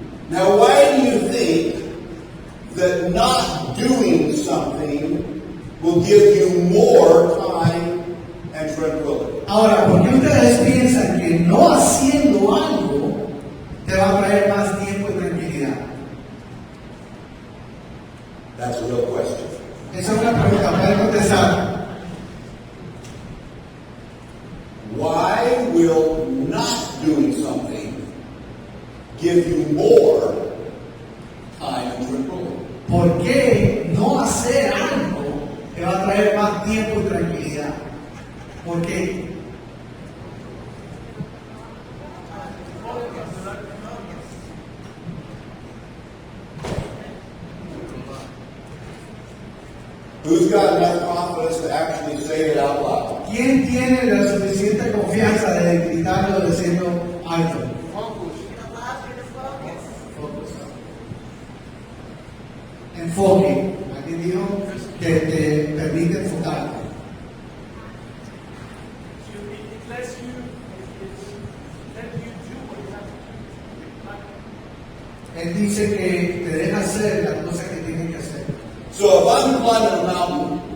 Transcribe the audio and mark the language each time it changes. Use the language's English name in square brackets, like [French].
[English] Now, why do you think that not doing something will give you more time and tranquility? [Spanish] Ahora, ¿por qué ustedes piensan que no haciendo algo te va a traer más tiempo y tranquilidad? [English] That's a real question. [Spanish] Esa es una pregunta, pueden contestar. [English] Why will not doing something give you more time and tranquility? [Spanish] ¿Por qué no hacer algo te va a traer más tiempo y tranquilidad? ¿Por qué? [English] Who's got enough confidence to actually say it out loud? [Spanish] ¿Quién tiene la suficiente confianza de gritarlo diciendo alto? enfoque. Aquí dijo que te permite enfocarte. Él dice que te deja hacer las cosas que tienes que hacer. [English] So if I'm climbing a mountain,